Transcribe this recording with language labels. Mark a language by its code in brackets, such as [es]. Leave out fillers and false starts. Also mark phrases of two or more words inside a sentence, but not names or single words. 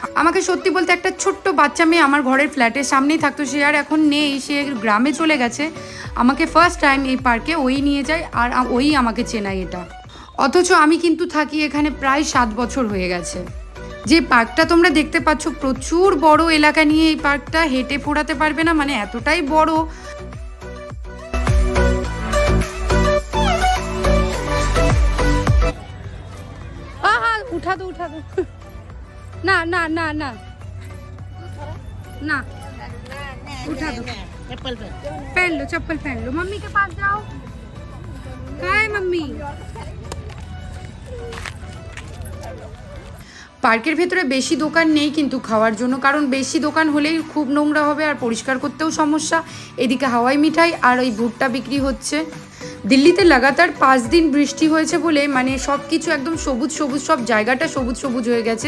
[bn] আমাকে সত্যি বলতে একটা ছোট্ট বাচ্চা মেয়ে আমার ঘরের ফ্ল্যাটের সামনেই থাকতো, সে আর এখন নেই, সে গ্রামে চলে গেছে। আমাকে [en] first time [bn] এই পার্কে ওই নিয়ে যায় আর ওই আমাকে চেনায় এটা। অথচ আমি কিন্তু থাকি এখানে প্রায় 7 বছর হয়ে গেছে। যে পার্কটা তোমরা দেখতে পাচ্ছ, প্রচুর বড় এলাকা নিয়ে এই পার্কটা, হেঁটে ফোরাতে পারবে না, মানে এতটাই বড়। [hi] उठा दो ना ना ना ना ना उठा दो। पहन लो, चप्पल पहन लो। मम्मी के पास जाओ। कहाँ है मम्मी? [bn] পার্কের ভেতরে বেশি দোকান নেই কিন্তু খাওয়ার জন্য, কারণ বেশি দোকান হলেই খুব নোংরা হবে আর পরিষ্কার করতেও সমস্যা। এদিকে হাওয়াই মিঠাই আর ওই ভুট্টা বিক্রি হচ্ছে। দিল্লিতে লাগাতার 5 দিন বৃষ্টি হয়েছে বলে মানে সব কিছু একদম সবুজ সবুজ, সব জায়গাটা সবুজ সবুজ হয়ে গেছে।